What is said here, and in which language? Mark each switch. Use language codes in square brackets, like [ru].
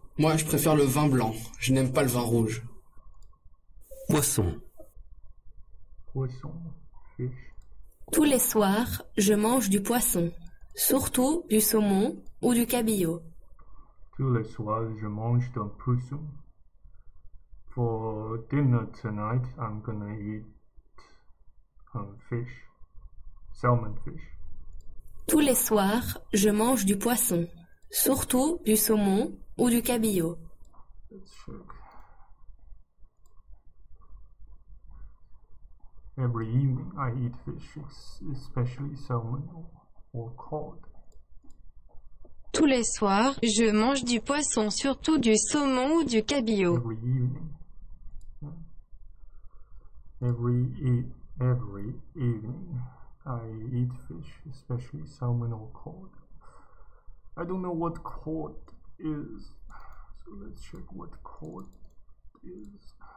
[fr] Moi, je préfère le vin blanc. Je n'aime pas le vin rouge. Poisson. Poisson, fish. Tous les soirs, je mange du poisson. Surtout du saumon ou du cabillaud. Tous les soirs, je mange du poisson. [en] For dinner tonight, I'm gonna eat fish. Salmon fish. [fr] Tous les soirs, je mange du poisson. Surtout du saumon ou du cabillaud. [en] Let's check. Every evening I eat fish, especially salmon or cod. [fr] Tous les soirs, je mange du poisson, surtout du saumon ou du cabillaud. [en] Every evening. Every evening I eat fish, especially salmon or cod. I don't know what chord is. So let's check what chord is.